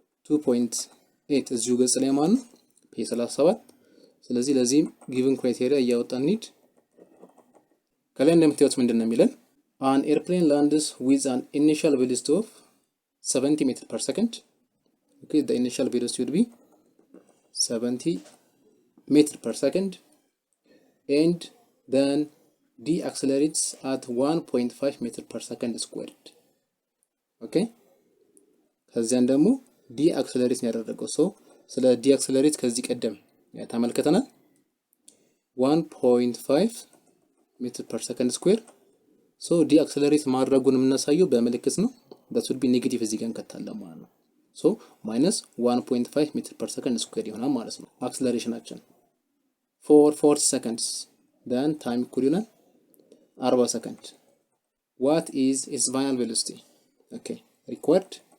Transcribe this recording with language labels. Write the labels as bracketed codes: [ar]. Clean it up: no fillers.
[am] 2.8 እዚሁ ገጽ ላይ ማለት ነው ፔጅ 37 ስለዚህ ለዚህም given criteria እያወጣን እንሂድ። ከላይ እንደምታዩት ምንድነው የሚለን [en] an airplane lands with an initial velocity of 70 meters per second. Okay, the initial velocity would be 70 meters per second and then deaccelerates at 1.5 meters per second squared. [am] Okay, ከዚያን ደግሞ deaccelerate ያደረገው ሰው ስለ deaccelerate ከዚህ ቀደም ተመልክተናል 1.5 meters per second square. so deaccelerate ማድረጉን የምናሳየው በምልክት ነው [en] that would be negative [am] እዚህ ጋር እንከታለን ማለት ነው so minus 1.5 meter per second square ይሆናል ማለት ነው አክሰለሬሽናችን for 40 seconds then time እኩል ይሆናል 40 ሰከንድ [en] what is its final velocity okay required